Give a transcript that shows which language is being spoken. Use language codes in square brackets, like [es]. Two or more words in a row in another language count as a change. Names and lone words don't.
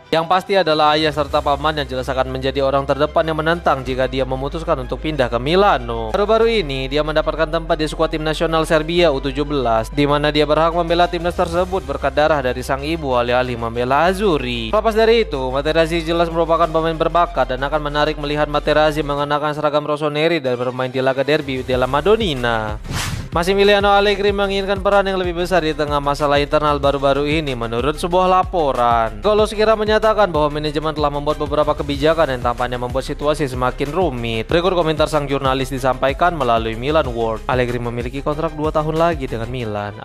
[id] Yang pasti adalah ayah serta paman yang jelas akan menjadi orang terdepan yang menentang jika dia memutuskan untuk pindah ke Milano. Baru-baru ini dia mendapatkan tempat di skuad tim nasional Serbia U17, di mana dia berhak membela timnas tersebut berkat darah dari sang ibu alih-alih membela Azzurri. Lepas dari itu, Materazzi jelas merupakan pemain berbakat dan akan menarik melihat Materazzi mengenakan seragam Rossoneri dan bermain di laga derby della Madonnina. Massimiliano Allegri menginginkan peran yang lebih besar di tengah masalah internal baru-baru ini menurut sebuah laporan. Kalau sekira menyatakan bahwa manajemen telah membuat beberapa kebijakan yang tampaknya membuat situasi semakin rumit. Berikut komentar sang jurnalis disampaikan melalui Milan World. Allegri memiliki kontrak 2 tahun lagi dengan Milan.